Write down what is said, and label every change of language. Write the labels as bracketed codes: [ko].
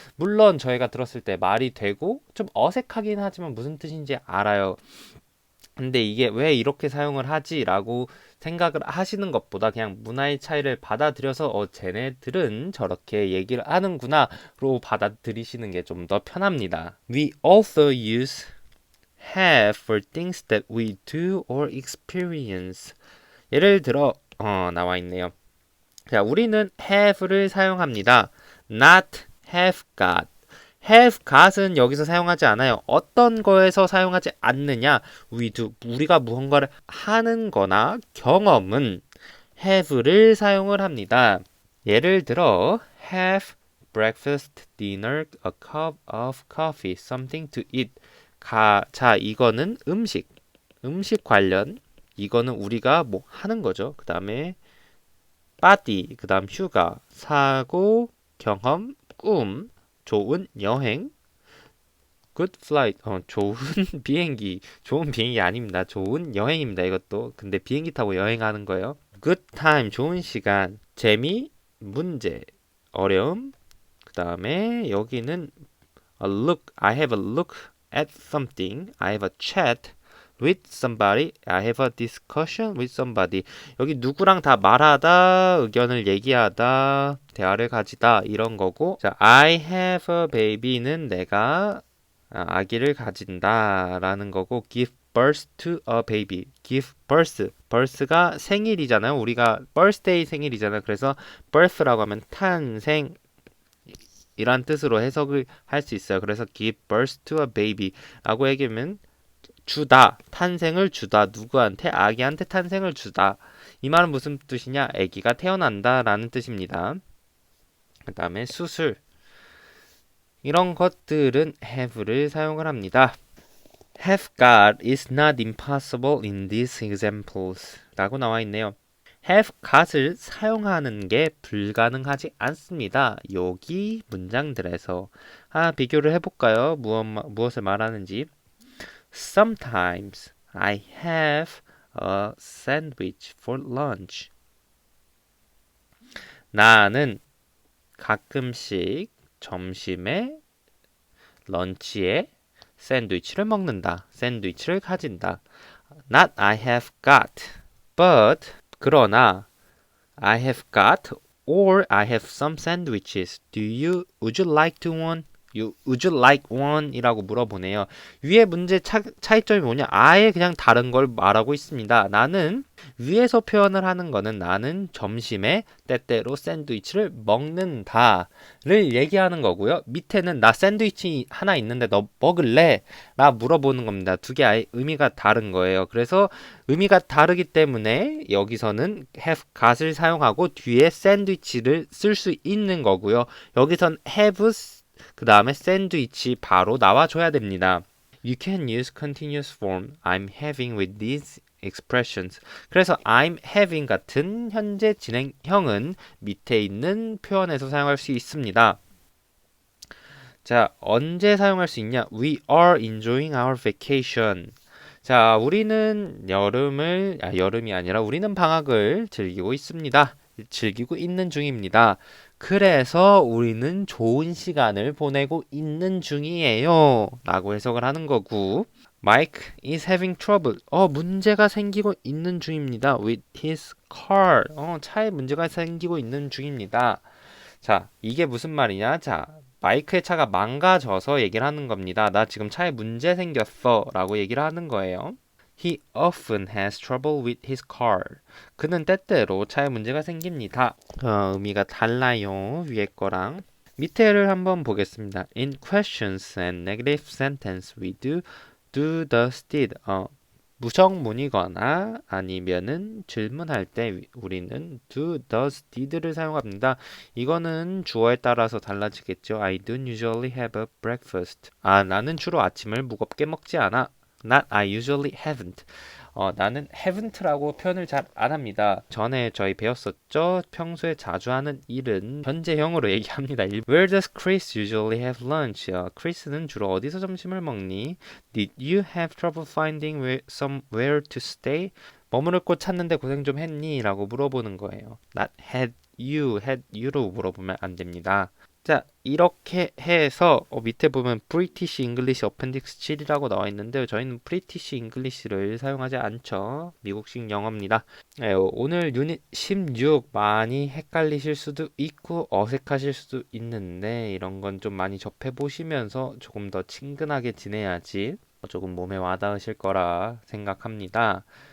[ko] 물론 저희가 들었을 때 말이 되고 좀 어색하긴 하지만 무슨 뜻인지 알아요. 근데 이게 왜 이렇게 사용을 하지? 라고 생각을 하시는 것보다 그냥 문화의 차이를 받아들여서 쟤네들은 저렇게 얘기를 하는구나로 받아들이시는 게 좀 더 편합니다. [en] We also use have for things that we do or experience. [ko] 예를 들어 나와 있네요. 자, 우리는 have를 사용합니다. [en] not have got. [ko] have got은 여기서 사용하지 않아요. 어떤 거에서 사용하지 않느냐? [en] we do. [ko] 우리가 무언가를 하는 거나 경험은 have를 사용을 합니다. 예를 들어 [en] have breakfast, dinner, a cup of coffee, something to eat. [ko] 자, 이거는 음식 관련. 이거는 우리가 뭐 하는 거죠. 그 다음에 body, 그 다음 휴가, 사고, 경험, 꿈, 좋은 여행, [en] good flight, [ko] 좋은 비행기, 좋은 비행기 아닙니다. 좋은 여행입니다. 이것도. 근데 비행기 타고 여행하는 거예요. [en] good time, [ko] 좋은 시간, 재미, 문제, 어려움, 그 다음에 여기는 [en] a look, I have a look at something, I have a chat with somebody, I have a discussion with somebody. [ko] 여기 누구랑 다 말하다, 의견을 얘기하다, 대화를 가지다 이런 거고. [en] 자, I have a baby는 [ko] 내가 아기를 가진다라는 거고, [en] give birth to a baby. give birth. [ko] birth가 생일이잖아요. 우리가 birthday 생일이잖아요. 그래서 birth라고 하면 탄생 이란 뜻으로 해석을 할 수 있어요. 그래서 [en] give birth to a baby [ko] 라고 얘기하면 주다, 탄생을 주다, 누구한테? 아기한테 탄생을 주다. 이 말은 무슨 뜻이냐? 아기가 태어난다라는 뜻입니다. 그 다음에 수술. 이런 것들은 have를 사용을 합니다. [en] Have got is not impossible in these examples [ko] 라고 나와 있네요. have got을 사용하는 게 불가능하지 않습니다. 여기 문장들에서 비교를 해볼까요? 무엇을 말하는지. [en] Sometimes I have a sandwich for lunch. [ko] 나는 가끔씩 점심에 런치에 샌드위치를 먹는다. 샌드위치를 가진다. [en] Not I have got, but [ko] 그러나 [en] I have got or I have some sandwiches. Would you like to one? Would you like one? [ko] 이라고 물어보네요. 위에 문제 차이점이 뭐냐? 아예 그냥 다른 걸 말하고 있습니다. 나는 위에서 표현을 하는 거는 나는 점심에 때때로 샌드위치를 먹는다를 얘기하는 거고요. 밑에는 나 샌드위치 하나 있는데 너 먹을래? 라 물어보는 겁니다. 두 개 아예 의미가 다른 거예요. 그래서 의미가 다르기 때문에 여기서는 have got을 사용하고 뒤에 샌드위치를 쓸 수 있는 거고요. 여기선 have 그 다음에 샌드위치 바로 나와줘야 됩니다. [en] You can use continuous form I'm having with these expressions. [ko] 그래서 I'm having 같은 현재 진행형은 밑에 있는 표현에서 사용할 수 있습니다. 자, 언제 사용할 수 있냐? [en] We are enjoying our vacation. [ko] 자, 우리는 여름이 아니라 우리는 방학을 즐기고 있습니다. 즐기고 있는 중입니다. 그래서 우리는 좋은 시간을 보내고 있는 중이에요. 라고 해석을 하는 거고. [en] Mike is having trouble. [ko] 문제가 생기고 있는 중입니다. [en] With his car. [ko] 차에 문제가 생기고 있는 중입니다. 자, 이게 무슨 말이냐? 자, 마이크의 차가 망가져서 얘기를 하는 겁니다. 나 지금 차에 문제 생겼어. 라고 얘기를 하는 거예요. [en] He often has trouble with his car. [ko] 그는 때때로 차에 문제가 생깁니다. 의미가 달라요. 위에 거랑. 밑에를 한번 보겠습니다. [en] In questions and negative sentence we do does, did. [ko] 부정문이거나 아니면은 질문할 때 우리는 do, does, did를 사용합니다. 이거는 주어에 따라서 달라지겠죠. [en] I don't usually have a breakfast. [ko] 나는 주로 아침을 무겁게 먹지 않아. [en] Not I usually haven't. [ko] 나는 haven't라고 표현을 잘 안 합니다. 전에 저희 배웠었죠? 평소에 자주 하는 일은 현재형으로 얘기합니다. [en] Where does Chris usually have lunch? [ko] 크리스는 주로 어디서 점심을 먹니? [en] Did you have trouble finding somewhere to stay? [ko] 머무를 곳 찾는데 고생 좀 했니? 라고 물어보는 거예요. [en] Not had you [ko] 로 물어보면 안 됩니다. 자, 이렇게 해서 밑에 보면 British English Appendix 7이라고 나와 있는데 저희는 British English를 사용하지 않죠. 미국식 영어입니다. 네, 오늘 유닛 16 많이 헷갈리실 수도 있고 어색하실 수도 있는데 이런 건 좀 많이 접해 보시면서 조금 더 친근하게 지내야지 조금 몸에 와닿으실 거라 생각합니다.